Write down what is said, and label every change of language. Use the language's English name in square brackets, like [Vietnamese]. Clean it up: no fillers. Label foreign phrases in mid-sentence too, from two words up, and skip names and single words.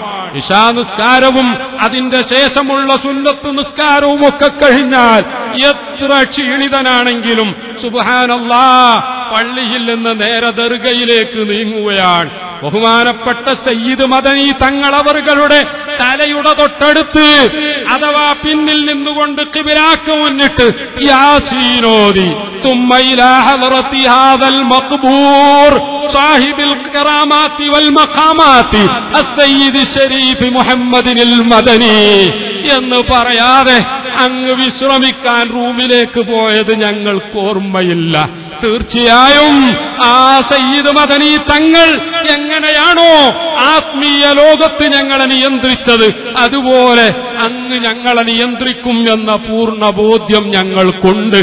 [Malayalam] ഇശാ നിസ്കാരവും അതിന്റെ ശേഷമുള്ള സുന്നത്ത് നിസ്കാരവും ഒക്കെ കഴിഞ്ഞാൽ എത്ര ക്ഷീണിതനാണെങ്കിലും സുബ്ഹാനല്ലാഹ് പള്ളിയിൽ നിന്ന് നേരെ ദർഗയിലേക്ക് നീങ്ങുകയാണ്. ബഹുമാനപ്പെട്ട സയ്യിദ് മദനി തങ്ങളവറുകളുടെ തലയുടെ തൊട്ടടുത്ത് അഥവാ പിന്നിൽ നിന്നുകൊണ്ട് ഖിബിലാക്ക് മുന്നിട്ട് യാസീനോദി [Arabic] ثم إلى حضرة هذا المقبور صاحب الكرامات والمقامات السيد الشريف محمد المدني [Malayalam] എന്ന് പറയാതെ അങ്ങ് വിശ്രമിക്കാൻ റൂമിലേക്ക് പോയത് ഞങ്ങൾക്ക് ഓർമ്മയില്ല. തീർച്ചയായും ആ സയ്യിദ് മദനി തങ്ങൾ എങ്ങനെയാണോ ആത്മീയ ലോകത്ത് ഞങ്ങളെ നിയന്ത്രിച്ചത്, അതുപോലെ അങ്ങ് ഞങ്ങളെ നിയന്ത്രിക്കും എന്ന പൂർണ്ണ ബോധ്യം ഞങ്ങൾക്കുണ്ട്.